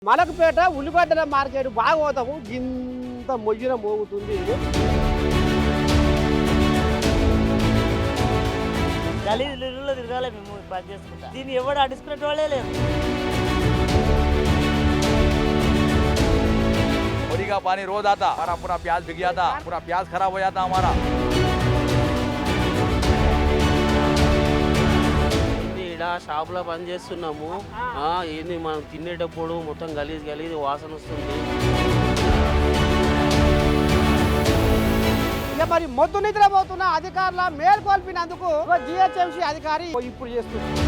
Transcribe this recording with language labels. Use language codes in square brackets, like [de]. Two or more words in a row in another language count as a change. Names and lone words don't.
[te] మలకపేట ఉల్లిగడ్డల మార్కెట్ బాగోతాము ఇంత మొయ్యిన మోగుతుంది. గలీలో తిరగాలి మేము పని చేసుకుంటా. దీన్ని ఎవడు అడుచుకునే వాళ్ళే లేదు. [hi] होली का पानी रोज आता, हमारा पूरा प्याज बिक जाता, पूरा प्याज खराब हो जाता हमारा। [te] ఇక్కడ షాపులో పని చేస్తున్నాము. ఏంది మనం తినేటప్పుడు మొత్తం గలీజ్ గలీజ్ వాసన వస్తుంది. ఇక మరి మొద్దు నిద్రపోతున్న అధికారుల మేల్కొల్పినందుకు జిహెచ్ఎంసీ అధికారి ఇప్పుడు చేస్తుంది.